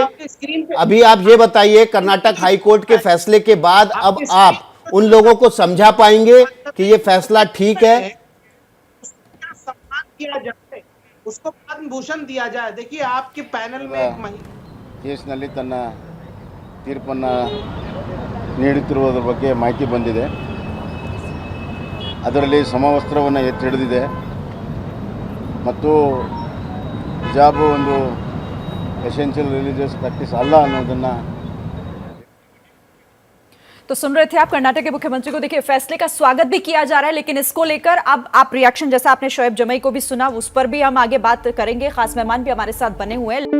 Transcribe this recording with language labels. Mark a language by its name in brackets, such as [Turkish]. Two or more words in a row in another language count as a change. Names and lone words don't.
[Hindi] अभी आप ये बताइए, कर्नाटक हाई कोर्ट के फैसले के बाद अब आप उन लोगों को समझा पाएंगे कि ये फैसला ठीक है? सम्मान किया जाए, उसको पद्म भूषण दिया जाए। देखिए, आपके पैनल में एक महिला [Kannada] ಕೇಸ್ನಲ್ಲಿ ತನ್ನ ತೀರ್ಪನ್ನು ನೀಡುತ್ತಿರುವುದರ ಬಗ್ಗೆ ಮಾಹಿತಿ ಬಂದಿದೆ. ಅದರಲ್ಲಿ ಸಮವಸ್ತ್ರವನ್ನು ಎತ್ತಿ ಹಿಡಿದಿದೆ ಮತ್ತು ಹಿಜಾಬ್ ಒಂದು [English] essential religious practice [Kannada] ಅಲ್ಲ ಅನ್ನೋದನ್ನು। [Hindi] तो सुन रहे थे आप कर्नाटक के मुख्यमंत्री को। देखिए, फैसले का स्वागत भी किया जा रहा है, लेकिन इसको लेकर अब आप रिएक्शन, जैसा आपने शोएब जमई को भी सुना, उस पर भी हम आगे बात करेंगे। खास मेहमान भी हमारे साथ बने हुए हैं।